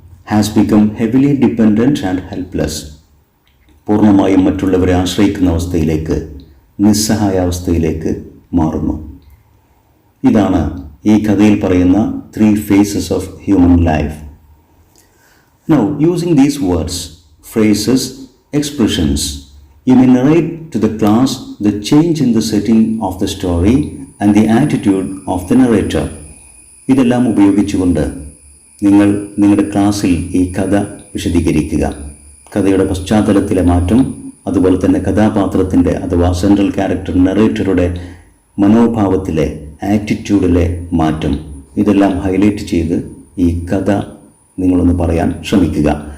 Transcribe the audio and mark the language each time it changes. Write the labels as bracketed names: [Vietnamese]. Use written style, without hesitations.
[English] has become heavily dependent and helpless, [Malayalam] പൂർണ്ണമായും മറ്റുള്ളവരെ ആശ്രയിക്കുന്ന അവസ്ഥയിലേക്ക്, നിസ്സഹായാവസ്ഥയിലേക്ക് മാറുന്നു. ഇതാണ് ഈ കഥയിൽ പറയുന്ന [English] 3 phases of human life. Now, using these words, phrases, expressions, you may narrate to the class the change in the setting of the story and the attitude of the narrator. [Malayalam] ഇതെല്ലാം ഉപയോഗിച്ചുകൊണ്ട് നിങ്ങൾ നിങ്ങളുടെ ക്ലാസ്സിൽ ഈ കഥ വിശദീകരിക്കുക. കഥയുടെ പശ്ചാത്തലത്തിലെ മാറ്റം, അതുപോലെ തന്നെ കഥാപാത്രത്തിൻ്റെ അഥവാ സെൻട്രൽ ക്യാരക്ടർ നറേറ്ററുടെ മനോഭാവത്തിലെ ആറ്റിറ്റ്യൂഡിലെ മാറ്റം, ഇതെല്ലാം ഹൈലൈറ്റ് ചെയ്ത് ഈ കഥ നിങ്ങളൊന്ന് പറയാൻ ശ്രമിക്കുക.